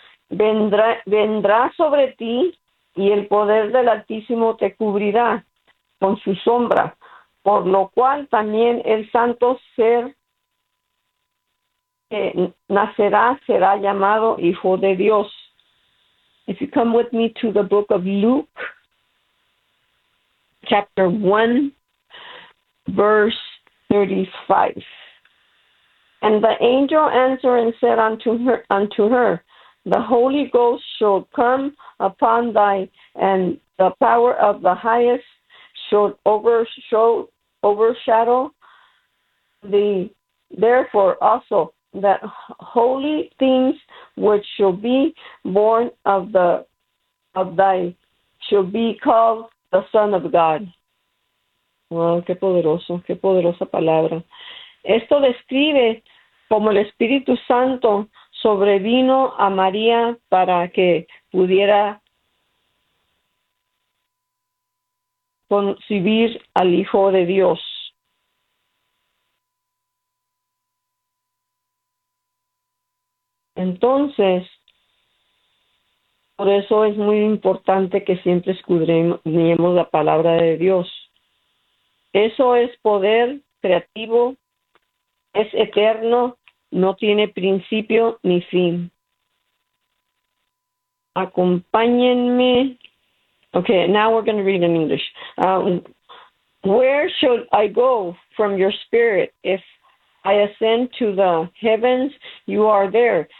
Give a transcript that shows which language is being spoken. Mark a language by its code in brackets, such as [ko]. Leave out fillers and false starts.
[es] vendrá sobre ti y el poder del Altísimo te cubrirá con su sombra, por lo cual también el santo ser que nacerá será llamado Hijo de Dios. [en] If you come with me to the book of Luke, chapter 1, verse 35. And the angel answered and said unto her, the Holy Ghost shall come upon thee, and the power of the highest shall overshadow thee. Therefore also, that holy things which shall be born of thy shall be called the Son of God. [es] Wow, qué poderoso, qué poderosa palabra. Esto describe cómo el Espíritu Santo sobrevino a María para que pudiera concebir al Hijo de Dios. Entonces, por eso es muy importante que siempre escudriñemos la palabra de Dios. Eso es poder creativo, es eterno, no tiene principio ni fin. Acompáñenme. [en] Okay, now we're going to read in English. Where should I go from your spirit if I ascend to the heavens, you are there.